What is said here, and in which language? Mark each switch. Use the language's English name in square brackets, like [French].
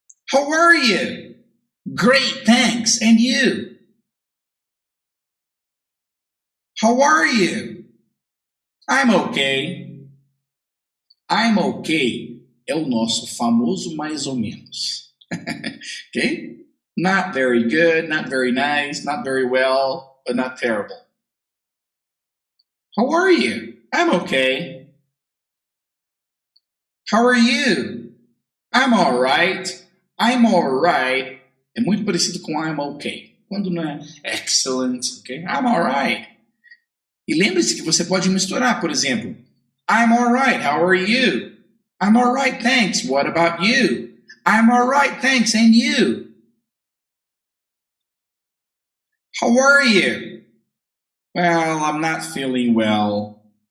[English] How are you? Great, thanks. And you? How are you? I'm okay. I'm okay [Portuguese] é o nosso famoso mais ou menos. Ok? [English] Not very good, not very nice, not very well, but not terrible. How are you? I'm okay. How are you? I'm all right. I'm all right. [Portuguese] É muito parecido com [English] I'm okay. [Portuguese] Quando não é excellent, ok? [English] I'm all right. [Portuguese] E lembre-se que você pode misturar, por exemplo, [English] I'm all right, how are you? I'm all right, thanks, what about you? I'm all right, thanks, and you? How are you? Well, I'm not feeling well.